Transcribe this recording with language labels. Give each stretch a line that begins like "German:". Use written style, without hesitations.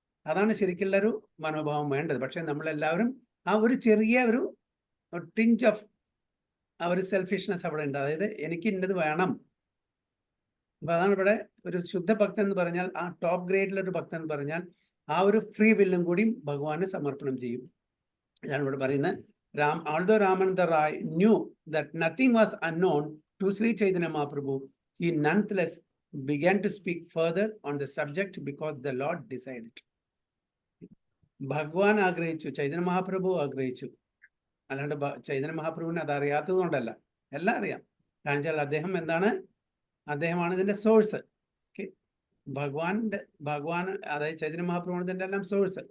Malayalam: അതാണ് ശരിക്കുള്ള ഒരു മനോഭാവം വേണ്ടത്. പക്ഷെ നമ്മളെല്ലാവരും ആ ഒരു ചെറിയ ഒരു ടിഞ്ച് ഓഫ് ആ ഒരു സെൽഫിഷ്നെസ് അവിടെ ഉണ്ട്. അതായത് എനിക്ക് ഇന്നത് വേണം. അപ്പൊ അതാണ് ഇവിടെ ഒരു ശുദ്ധ ഭക്തൻ എന്ന് പറഞ്ഞാൽ, ആ ടോപ്പ് ഗ്രേഡിലൊരു ഭക്തൻ എന്ന് പറഞ്ഞാൽ ആ ഒരു ഫ്രീ വില്ലും കൂടിയും ഭഗവാന് സമർപ്പണം ചെയ്യും. ഞാൻ ഇവിടെ പറയുന്നത്,
English: although Ramananda Rai knew that nothing was unknown to Sri Chaitanya Mahaprabhu, he nonetheless began to speak further on the subject because the Lord decided.
Malayalam: ഭഗവാൻ ആഗ്രഹിച്ചു, ചൈതന്യ മഹാപ്രഭു ആഗ്രഹിച്ചു. അല്ലാണ്ട് ചൈതന്യ മഹാപ്രഭുവിന് അത് അറിയാത്തത് കൊണ്ടല്ല, എല്ലാം അറിയാം. കാരണം വെച്ചാൽ അദ്ദേഹമാണ് ഇതിന്റെ സോഴ്സ്. ഓക്കെ, ഭഗവാൻ അതായത് ചൈതന്യ മഹാപ്രഭുവിന് ഇതിന്റെ എല്ലാം സോഴ്സ്.